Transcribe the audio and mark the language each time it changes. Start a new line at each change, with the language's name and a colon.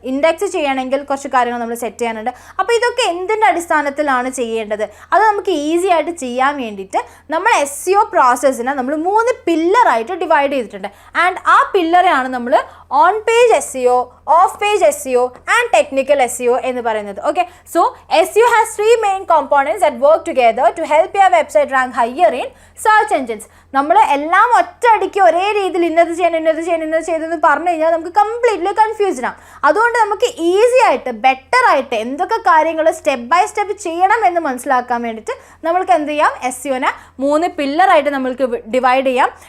Malayalam: Index ചെയ്യണമെങ്കിൽ കുറച്ച് കാര്യങ്ങൾ നമ്മൾ സെറ്റ് ചെയ്യാനുണ്ട്. അപ്പോൾ ഇതൊക്കെ എന്തിൻ്റെ അടിസ്ഥാനത്തിലാണ് ചെയ്യേണ്ടത്, അത് നമുക്ക് ഈസി ആയിട്ട് ചെയ്യാൻ വേണ്ടിയിട്ട് നമ്മൾ SEO പ്രോസസ്സിനെ നമ്മൾ 3 പില്ലറായിട്ട് ഡിവൈഡ് ചെയ്തിട്ടുണ്ട്. ആൻഡ് ആ പില്ലറാണ് നമ്മൾ on page SEO, of page SEO and technical technical SEO എന്ന് പറയുന്നത്.
English: Okay, so SEO has three main components that work together to help your website rank higher in search engines.
Malayalam: നമ്മൾ എല്ലാം ഒറ്റയടിക്ക് ഒരേ രീതിയിൽ ഇന്നത് ചെയ്തെന്ന് പറഞ്ഞു കഴിഞ്ഞാൽ നമുക്ക് കംപ്ലീറ്റ്ലി കൺഫ്യൂസ്ഡ് ആവും. അതുകൊണ്ട് നമുക്ക് ഈസി ആയിട്ട് ബെറ്റർ ആയിട്ട് എന്തൊക്കെ കാര്യങ്ങൾ സ്റ്റെപ്പ് ബൈ സ്റ്റെപ്പ് ചെയ്യണം എന്ന് മനസ്സിലാക്കാൻ വേണ്ടിയിട്ട് നമ്മൾക്ക് എന്ത് ചെയ്യാം, SEOനെ 3 പില്ലറായിട്ട് നമ്മൾക്ക് ഡിവൈഡ് ചെയ്യാം.